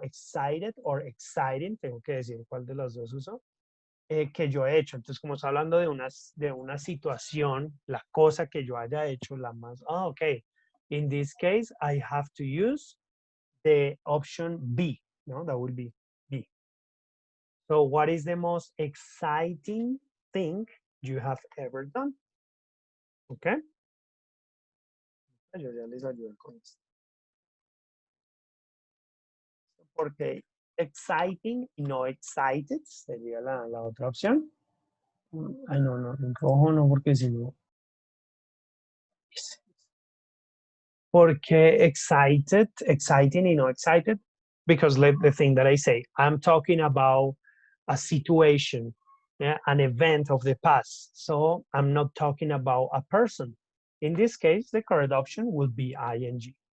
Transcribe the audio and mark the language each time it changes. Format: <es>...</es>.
<en>Excited or exciting,</en> <es>tengo que decir cuál de los dos uso, que yo he hecho. Entonces, como está hablando de una situación, la cosa que yo haya hecho, la más, ok.</es> <en>In this case, I have to use the option B, no? That would be B. So, what is the most exciting thing you have ever done?</en> <es>Okay. Yo ya les ayudo con esto. Porque exciting y no excited sería la otra opción. Ay, no, en rojo no, porque si no. Porque excited, exciting y no excited,</es> <en>because the thing that I say, I'm talking about a situation, yeah, an event of the past. So I'm not talking about a person. In this case, the correct option would be ing.</en>